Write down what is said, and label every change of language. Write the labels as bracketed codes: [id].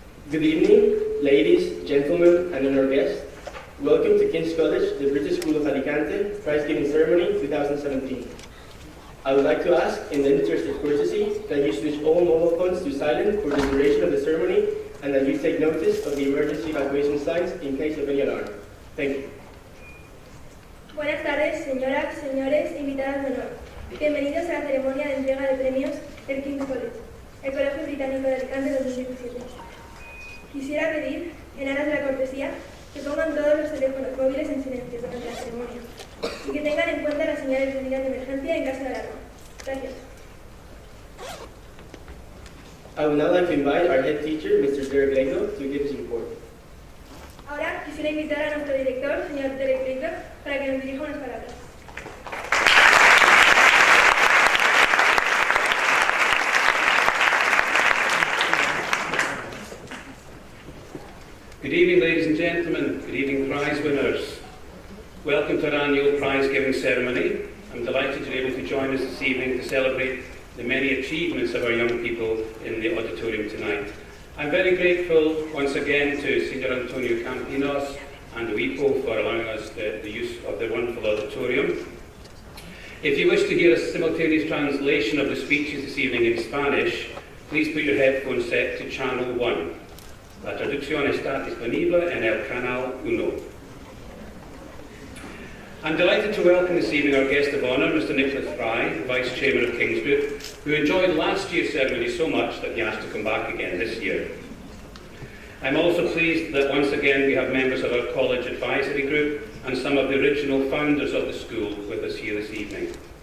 [en] Good evening, ladies, gentlemen, and honored guests. Welcome to King's College, the British School of Alicante, Prize-Giving Ceremony 2017. I would like to ask, in the interest of courtesy, that you switch all mobile phones to silent for the duration of the ceremony, and that you take notice of the emergency evacuation signs in case of any alarm. Thank you. [es] Buenas tardes, señoras, señores, invitadas de honor. Bienvenidos a la ceremonia de entrega de premios del King's College, el Colegio Británico de Alicante 2017. Quisiera pedir, en aras de la cortesía, que pongan todos los teléfonos móviles en silencio durante la ceremonia y que tengan en cuenta las señales de líneas de emergencia en caso de alarma. Gracias. [en] I would now like to invite our head teacher, Mr. Derek Legno, to give his report. [es] Ahora quisiera invitar a nuestro director, señor Derek Legno, para que nos dirija unas palabras. [en] Good evening, ladies and gentlemen. Good evening, prize winners. Welcome to our annual prize-giving ceremony. I'm delighted you're able to join us this evening to celebrate the many achievements of our young people in the auditorium tonight. I'm very grateful once again to Sr. Antonio Campinos and WIPO for allowing us the use of their wonderful auditorium. If you wish to hear a simultaneous translation of the speeches this evening in Spanish, please put your headphones set to channel 1. [es] La traducción está disponible en el canal 1. [en] I'm delighted to welcome this evening our guest of honour, Mr. Nicholas Fry, Vice Chairman of King's Group, who enjoyed last year's ceremony so much that he asked to come back again this year. I'm also pleased that once again we have members of our College Advisory Group and some of the original founders of the school with us here this evening.